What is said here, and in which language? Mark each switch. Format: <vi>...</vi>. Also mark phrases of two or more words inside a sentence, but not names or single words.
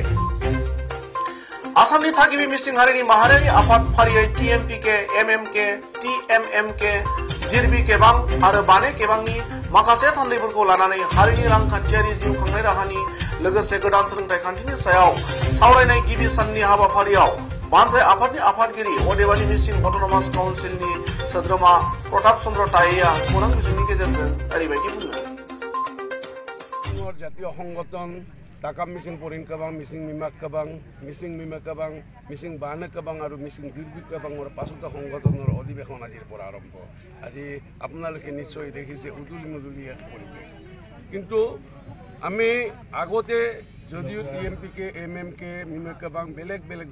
<brx>आसामनि थागिबि मिसिं हारिनि माहारियारि आफाद फारियै टिएमपिके, एमएमके, टिएमएमके, दिरबि केबां आरो बाने केबांनि माखासे थान्दैफोरखौ लानानै हारिनि रांखान्थियारि जिउ खांनाय राहानि लोगोसे गोदान सोलोंथाइ खान्थिनि सायाव सावरायनाय गिबि साननि हाबाफारियाव बानजाय आफादनि आफादगिरि अदेबानि मिसिं अट'नमास काउन्सिलनि सोद्रोमा प्रताप चन्द्र टाइया खौरां बिजोंनि गेजेरजों ओरैबायदि बुङो।</brx> <as>জাতীয় সংগঠন টাকাম মিচিং পরিণ কাবাং, মিচিং মিমাক কাবাং, মিচিং মিমা কাবাং, মিচিং বানে কাবাং আৰু মিচিং দিৰবি কাবাঙৰ 5টা সংগঠনৰ অধিৱেশন আজিৰ পৰা আৰম্ভ। আজি আপোনালোকে নিশ্চয় দেখিছে উদুলি মুদুলি এক পৰিৱেশ, কিন্তু আমি আগতে যদিও টিএমপিকে, এমএমকে, মিমা কাবাং বেলেগ বেলেগ</as>